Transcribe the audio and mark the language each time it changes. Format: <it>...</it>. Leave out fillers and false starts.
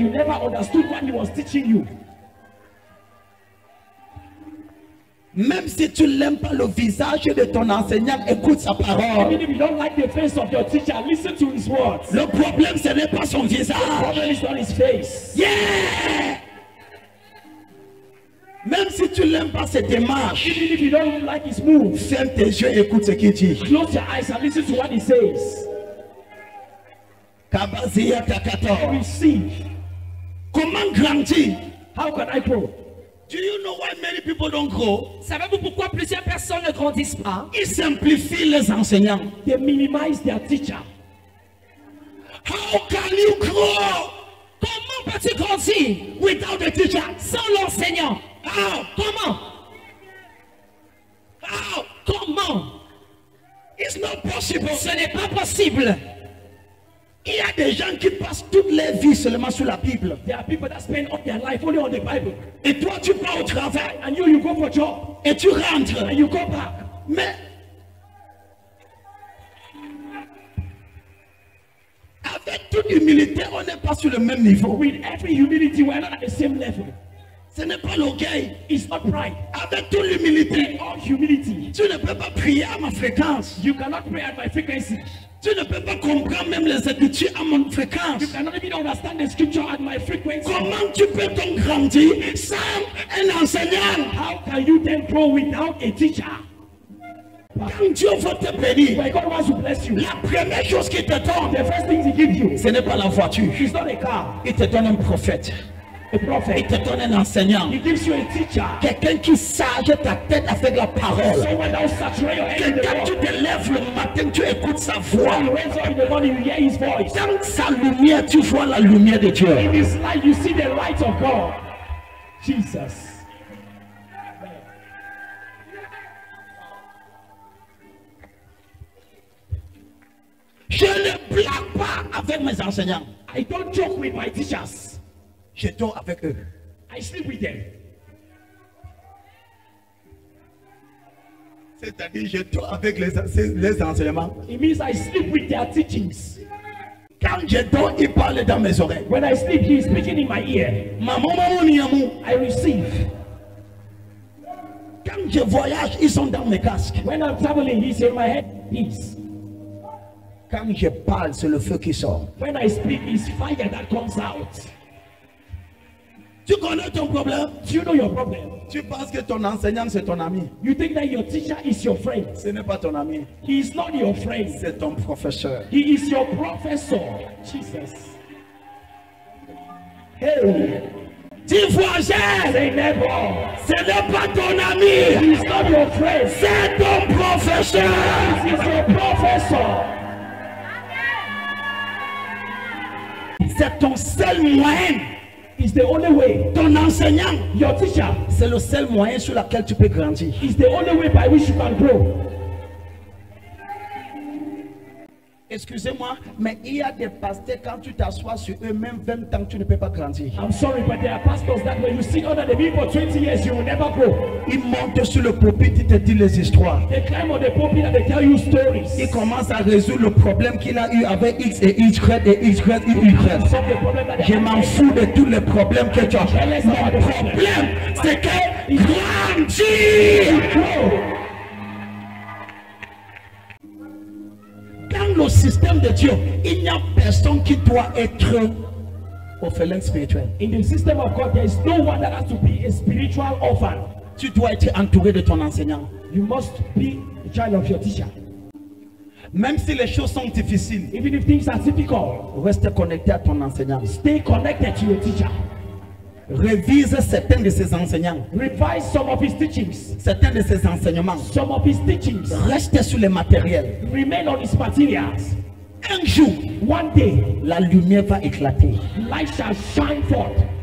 <en>you never understood what he was teaching you.</en> <fr>Même si tu n'aimes pas le visage de ton enseignant, écoute sa parole.</fr> <en>Even if you don't like the face of your teacher, listen to his words.</en> <fr>Le problème, ce n'est pas son</fr> <en>The</en> <fr>visage.</fr> <en>problem is not his face. Yeah!</en> <fr>Même si tu n'aimes pas ses démarches,</fr> <en>Even if you don't like his moves,</en> <fr>ferme tes yeux et écoute ce qu'il dit.</fr> <en>close your eyes and listen to what he says. Kabazia Takato. Receive.</en> <fr>Comment grandir?</fr> <en>How can I grow? Do you know why many people don't grow?</en> <fr>Savez-vous pourquoi plusieurs personnes ne grandissent pas? Ils simplifient les enseignants.</fr> <en>They minimize their teacher. How can you grow</en> <fr>Comment peux-tu grandir</fr> <en>without a teacher?</en> <fr>sans l'enseignant?</fr> <en>How?</en> <fr>Comment?</fr> <en>How?</en> <fr>Comment?</fr> <en>It's not possible.</en> <fr>Ce n'est pas possible. Il y a des gens qui passent toute leur vie seulement sur la Bible.</fr> <en>There are people that spend all their life only on the Bible.</en> <fr>Et toi, tu pars au travail</fr> <en>And you go for job.</en> <fr>et tu rentres.</fr> <en>And you go back.</en> <fr>Mais avec toute humilité, on n'est pas sur le même niveau.</fr> <en>With every humility, we're not at the same level.</en> <fr>Ce n'est pas l'orgueil.</fr> <en>It's not pride.</en> <fr>Avec toute l'humilité,</fr> <en>In all humility,</en> <fr>tu ne peux pas prier à ma fréquence.</fr> <en>you cannot pray at my frequency.</en> <fr>Tu ne peux pas comprendre même les Écritures à mon fréquence.</fr> <en>You cannot even understand the scripture at my frequency.</en> <fr>Comment tu peux donc grandir sans un enseignant?</fr> <en>How can you then grow without a teacher?</en> <fr>Quand Dieu veut te bénir,</fr> <en>When God wants to bless you,</en> <fr>la première chose qu'il te donne,</fr> <en>the first thing he gives you</en> <fr>ce n'est pas la voiture.</fr> <en>is not a car,</en> <fr>Il te donne un prophète.</fr> <en>a</en> <fr>Il</fr> <en>prophet.</en> <fr>te donne un enseignant.</fr> <en>He gives you a teacher.</en> <fr>Quelqu'un qui charge ta tête avec la parole.</fr> <en>Someone that will saturate your head in the</en> <fr>Quelqu'un, tu</fr> <en>word.</en> <fr>te lèves le matin, tu écoutes sa</fr> <en>When</en> <fr>voix.</fr> <en>you raise up in the morning, you hear his voice.</en> <fr>Dans sa lumière, tu vois la lumière de Dieu.</fr> <en>In his light, you see the light of God. Jesus.</en> <fr>Je ne blague pas avec mes enseignants.</fr> <en>I don't joke with my teachers.</en> <fr>Je dors avec eux.</fr> <en>I sleep with them.</en> <fr>C'est-à-dire, je dors avec les enseignements.</fr> <en>It means I sleep with their teachings.</en> <fr>Quand je dors, ils parlent dans mes oreilles.</fr> <en>When I sleep, he is speaking in my ear.</en> <fr>Maman, maman, niamou.</fr> <en>I receive.</en> <fr>Quand je voyage, ils sont dans mes casques.</fr> <en>When I'm traveling, he's in my headpiece.</en> <fr>Quand je parle, c'est le feu qui sort.</fr> <en>When I speak, it's fire that comes out.</en> <fr>Tu connais ton problème?</fr> <en>Do you know your problem?</en> <fr>Tu penses que ton enseignant, c'est ton ami.</fr> <en>You think that your teacher is your friend.</en> <fr>Ce n'est pas ton ami.</fr> <en>He is not your friend.</en> <fr>C'est ton professeur.</fr> <en>He is your professor. Jesus. Hey,</en> <fr>Dis voisin,</fr> <en>say neighbor.</en> <fr>ce n'est pas ton ami.</fr> <en>He is not your friend.</en> <fr>C'est ton professeur.</fr> <en>He is your professor.</en> <fr>C'est ton seul moyen.</fr> <en>It's the only way.</en> <fr>Ton enseignant,</fr> <en>Your teacher</en> <fr>c'est le seul moyen sur lequel tu peux grandir.</fr> <en>is the only way by which you can grow.</en> <fr>Excusez-moi, mais il y a des pasteurs, quand tu t'assois sur eux, même 20 ans, tu ne peux pas grandir.</fr> <en>I'm sorry, but there are pastors that when you sit under the people for 20 years, you will never grow.</en> <fr>Ils montent sur le pulpit, ils te disent les histoires.</fr> <en>They climb on the pulpit and they tell you stories.</en> <fr>Il commence à résoudre le problème qu'il a eu avec X et Y et Y et Y.</fr> <en>Solve the problem that they</en> <fr>Je</fr> <en>have.</en> <fr>m'en fous de tous les problèmes que tu as. Mon problème, c'est que grandir.</fr> <en>Grow.</en> <fr>Dans le système de Dieu, il n'y a personne qui doit être orphelin spirituel.</fr> <en>In the system of God, there is no one that has to be a spiritual orphan.</en> <fr>Tu dois être entouré de ton enseignant.</fr> <en>You must be a child of your teacher.</en> <fr>Même si les choses sont difficiles,</fr> <en>Even if things are difficult,</en> <fr>reste connecté à ton enseignant.</fr> <en>stay connected to your teacher.</en> <fr>Révise certains de ses enseignants,</fr> <en>Revise some of his teachings.</en> <fr>certains de ses enseignements.</fr> <en>Some of his teachings.</en> <fr>Reste sur les matériels.</fr> <en>Remain on his materials.</en> <fr>Un jour,</fr> <en>One day,</en> <fr>la lumière va éclater.</fr> <en>light shall shine forth.</en>